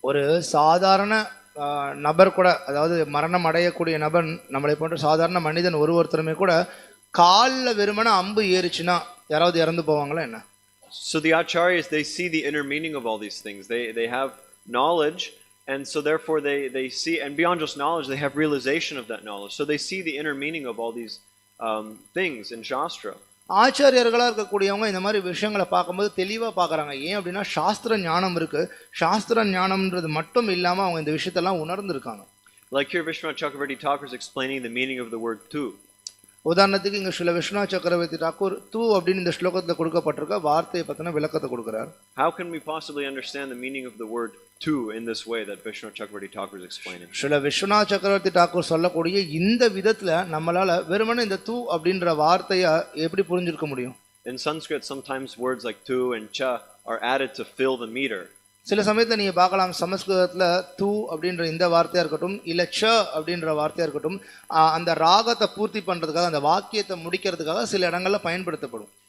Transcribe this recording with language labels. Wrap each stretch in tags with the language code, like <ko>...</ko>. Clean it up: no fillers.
<ta>ஒரு சாதாரண நபர் கூட, அதாவது மரணம் அடையக்கூடிய நபர், நம்மளை போன்ற சாதாரண மனிதன் ஒருத்தருமே கூட காலில் வெறுமன அம்பு ஏறிச்சுன்னா யாராவது இறந்து போவாங்களா என்ன?</ta> <en>So the acharyas, they see the inner meaning of all these things. They have knowledge, and so therefore they see, and beyond just knowledge, they have realization of that knowledge. So they see the inner meaning of all these things in Shastra.</en> <ta>ஆச்சாரியர்களாக இருக்கக்கூடியவங்க இந்த மாதிரி விஷயங்களை பார்க்கும்போது தெளிவாக பார்க்குறாங்க. ஏன் அப்படின்னா சாஸ்திர ஞானம் இருக்கு. சாஸ்திர ஞானம்ன்றது மட்டும் இல்லாமல் அவங்க இந்த விஷயத்தெல்லாம் உணர்ந்துருக்காங்க.</ta> <en>Like here Vishwanath Chakravarti Thakur is explaining the meaning of the word tu.</en> <ta>உதாரணத்துக்கு இங்க ஸ்ரீல விஸ்வநாத் சக்கரவர்த்தி தாக்கூர் தூ அப்படின்னு இந்த ஸ்லோகத்தில் கொடுக்கப்பட்டிருக்க வார்த்தையை பற்றின விளக்கத்தை கொடுக்கிறார்.</ta> <en>How can we possibly understand the meaning of the word tu in this way that Vishwanath Chakravarti Thakur is explaining?</en> <ta>Srila Viswanath சக்கரவர்த்தி தாக்கூர் சொல்லக்கூடிய இந்த விதத்துல நம்மளால வெறுமனே இந்த தூ அப்படின்ற வார்த்தையை எப்படி புரிஞ்சிருக்க முடியும்?</ta> <en>In Sanskrit, sometimes words like tu and cha are added to fill the meter.</en> <ta>சில சமயத்தில் நீங்கள் பார்க்கலாம், சமஸ்கிருதத்தில் தூ அப்படின்ற இந்த வார்த்தையாக இருக்கட்டும், இல்லை ச அப்படின்ற வார்த்தையாக இருக்கட்டும், அந்த ராகத்தை பூர்த்தி பண்ணுறதுக்காக, அந்த வாக்கியத்தை முடிக்கிறதுக்காக சில இடங்களில் பயன்படுத்தப்படும்.</ta>